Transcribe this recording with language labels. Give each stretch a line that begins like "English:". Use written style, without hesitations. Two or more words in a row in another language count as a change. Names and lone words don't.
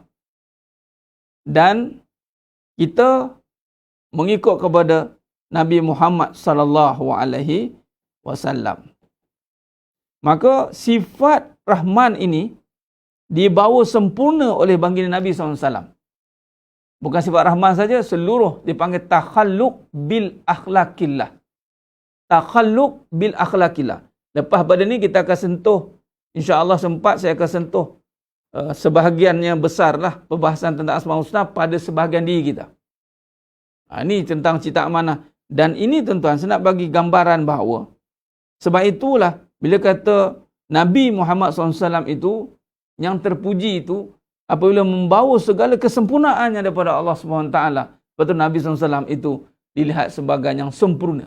Malay: Dan kita mengikut kepada Nabi Muhammad
Arabic: صلى الله عليه وسلم.
Malay: Maka sifat Rahman ini dibawa sempurna oleh baginda Nabi SAW. Bukan sifat Rahman saja, seluruh dipanggil
Arabic: التخلق بأخلاق الله. التخلق بأخلاق الله.
Malay: Lepas pada ni kita akan sentuh, insya-Allah sempat saya akan sentuh sebahagiannya besarlah perbahasan tentang Asmaul Husna pada sebahagian diri kita. Ini tentang cita amanah. Dan ini tuan-tuan, saya nak bagi gambaran bahawa sebab itulah bila kata Nabi Muhammad SAW itu yang terpuji itu apabila membawa segala kesempurnaannya daripada Allah SWT, betul Nabi SAW itu dilihat sebagai yang sempurna.